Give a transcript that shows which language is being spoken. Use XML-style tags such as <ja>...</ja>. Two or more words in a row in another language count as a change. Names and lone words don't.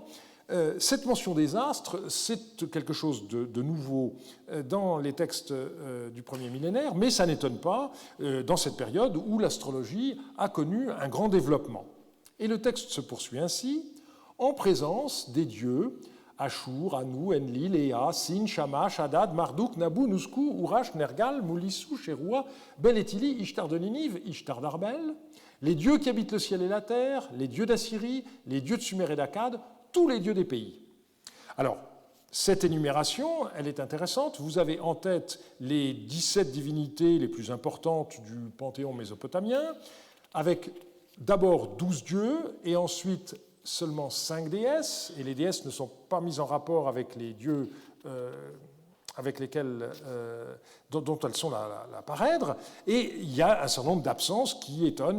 <fr>Cette mention des astres, c'est quelque chose de nouveau dans les textes du premier millénaire, mais ça n'étonne pas dans cette période où l'astrologie a connu un grand développement. Et le texte se poursuit ainsi, en présence des dieux Ashur, Anu, Enlil, Ea, Sin, Shamash, Hadad, Marduk, Nabu, Nusku, Urash, Nergal, Moulissu, Sheroua, Bel-Etili, Ishtar de Ninive, Ishtar d'Arbel, les dieux qui habitent le ciel et la terre, les dieux d'Assyrie, les dieux de Sumer et d'Akkad, tous les dieux des pays. Alors, cette énumération, elle est intéressante. Vous avez en tête les 17 divinités les plus importantes du panthéon mésopotamien, avec d'abord 12 dieux et ensuite seulement 5 déesses, et les déesses ne sont pas mises en rapport avec les dieux avec lesquels, dont elles sont la parèdre, et il y a un certain nombre d'absences qui étonnent.</fr>